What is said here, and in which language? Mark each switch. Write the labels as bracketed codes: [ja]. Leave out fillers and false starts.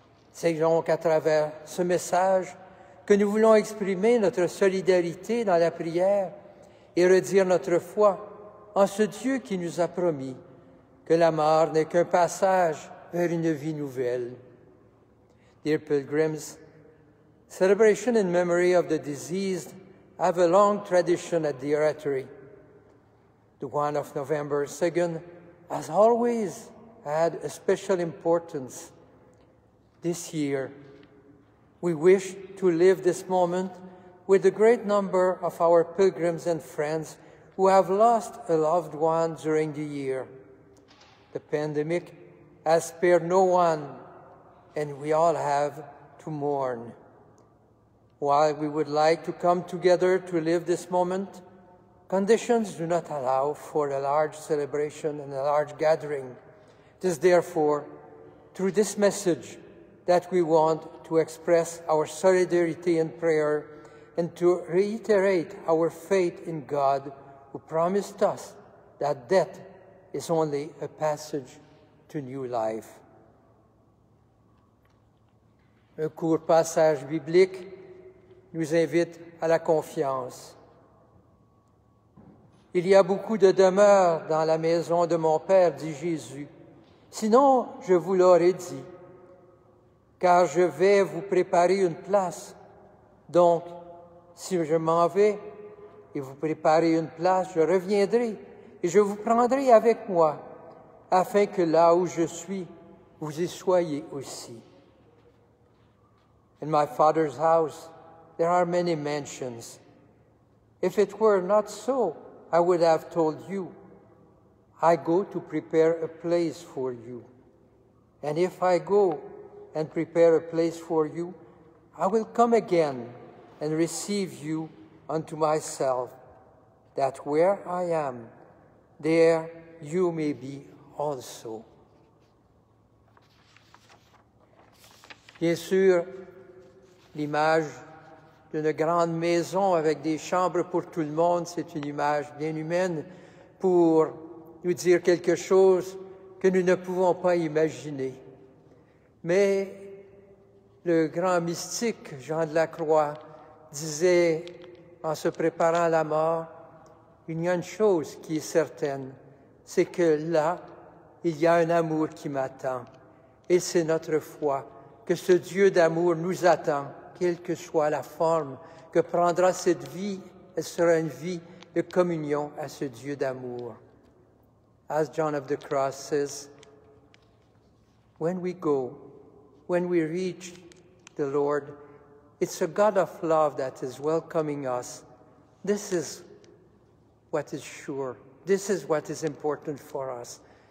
[fr] C'est donc à travers ce message que nous voulons exprimer notre solidarité dans la prière et redire notre foi en ce Dieu qui nous a promis que la mort n'est qu'un passage vers une vie nouvelle. [en] Dear pilgrims, celebration in memory of the deceased have a long tradition at the Oratory. The one of November 2nd has always had a special importance. This year, we wish to live this moment with a great number of our pilgrims and friends who have lost a loved one during the year. The pandemic has spared no one, and we all have to mourn. While we would like to come together to live this moment, conditions do not allow for a large celebration and a large gathering. It is therefore through this message that we want to express our solidarity in prayer and to reiterate our faith in God, who promised us that death is only a passage to new life. [fr] Un court passage biblique nous invite à la confiance. Il y a beaucoup de demeures dans la maison de mon Père, dit Jésus. Sinon, je vous l'aurais dit, car je vais vous préparer une place. Donc, si je m'en vais et vous préparez une place, je reviendrai et je vous prendrai avec moi, afin que là où je suis, vous y soyez aussi. [en] In my Father's house, there are many mansions. If it were not so, I would have told you, I go to prepare a place for you. And if I go and prepare a place for you, I will come again and receive you unto myself, that where I am, there you may be also. [fr] Bien sûr, l'image d'une grande maison avec des chambres pour tout le monde, c'est une image bien humaine pour nous dire quelque chose que nous ne pouvons pas imaginer. Mais le grand mystique Jean de la Croix disait, en se préparant à la mort, il y a une chose qui est certaine, c'est que là, il y a un amour qui m'attend. Et c'est notre foi, que ce Dieu d'amour nous attend, quelle que soit la forme que prendra cette vie. Elle sera une vie de communion à ce Dieu d'amour. [en] As John of the Cross says, when we go, when we reach the Lord, it's a God of love that is welcoming us. This is what is sure. This is what is important for us.